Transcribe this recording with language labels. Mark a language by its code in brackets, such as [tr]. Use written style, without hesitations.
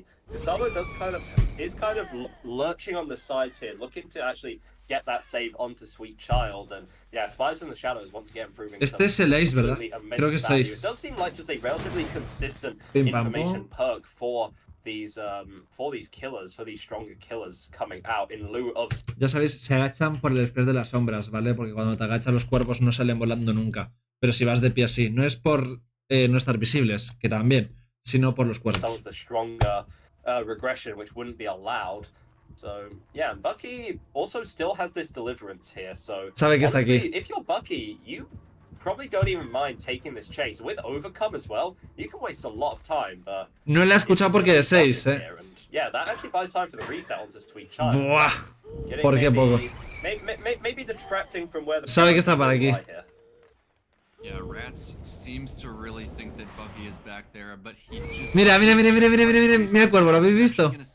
[en] Gustavo is kind of lurching on the sides here, looking to actually get that save onto Sweet Child, and yeah, Spies from the Shadows once again proving. [es] Este es el Ace, ¿verdad? Creo que es Ace. [en] It does seem like just a relatively consistent information perk for these killers, for these stronger killers coming out in lieu of. [es] Ya sabéis, se agachan por el express de las sombras, ¿vale? Porque cuando te agachas los cuerpos no salen volando nunca. Pero si vas de pie así, no es por no estar visibles, que también, sino por los cuerpos. [en] Regression, which wouldn't be allowed. So yeah, Bucky also still has this deliverance here. So [es] sabe que está aquí. [en] If you're Bucky, you probably don't even mind taking this chase. With Overcome as well, you can waste a lot of time. But [es] no le he escuchado porque de 6, [en] Yeah, that actually buys time for the reset onto Sweet Child. [es] Buah. ¿Por qué poco? [en] Maybe detracting from where the. [es] Sabe que está para aquí. [en] Yeah, Rats seems to really think that Bucky is back there, but he just. [es] Mira el cuervo, ¿lo habéis visto?